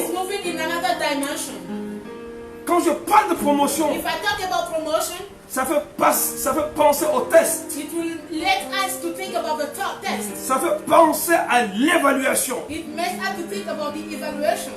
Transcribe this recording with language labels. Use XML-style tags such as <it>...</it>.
<en>is moving in another dimension.</en> <fr>Quand je parle de promotion,</fr> <en>If I talk about promotion,</en> <fr>ça fait penser au test.</fr> <en>it will let us to think about the top test.</en> <fr>Ça fait penser à l'évaluation.</fr> <en>It makes us to think about the evaluation.</en>